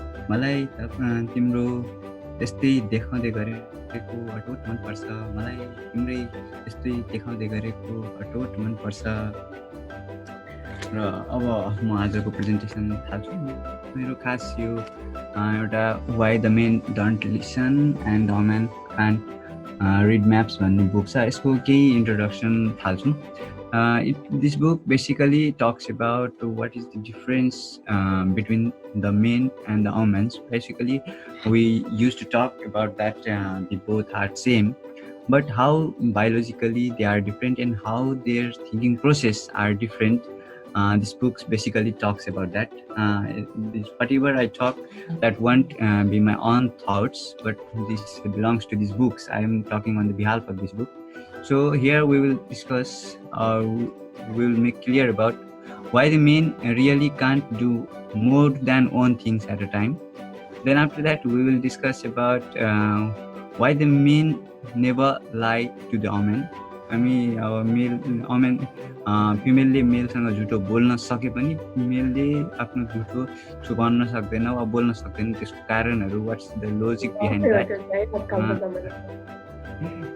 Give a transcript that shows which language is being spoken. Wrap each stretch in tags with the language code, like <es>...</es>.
<ne>मलाई तिम्रो यस्तै देखाउँदै गरेको अटोट मनपर्छ, मलाई तिम्रै यस्तै देखाउँदै गरेको अटोट मनपर्छ। र अब म आजको प्रेजेन्टेसन थाल्छु। मेरो खास यो एउटा why the main don't listen and the main can't read Maps भन्ने बुक छ, यसको केही इन्ट्रोडक्सन थाल्छु।</ne> <en>This book basically talks about what is the difference between the men and the women. Basically, we used to talk about that they both are same, but how biologically they are different and how their thinking process are different. This book basically talks about that. Whatever I talk, that won't be my own thoughts, but this belongs to these books. I am talking on the behalf of this book. So here we will discuss or we will make clear about why the men really can't do more than one things at a time. Then after that we will discuss about why the men never lie to the women. I mean women</en> <ne>फिमेलले मेलसँग झुटो बोल्न सके पनि फिमेलले आफ्नो झुटो छुपाउन सक्दैन वा बोल्न सक्दैन, त्यसको कारणहरू</ne> <en>What's the logic behind that.</en>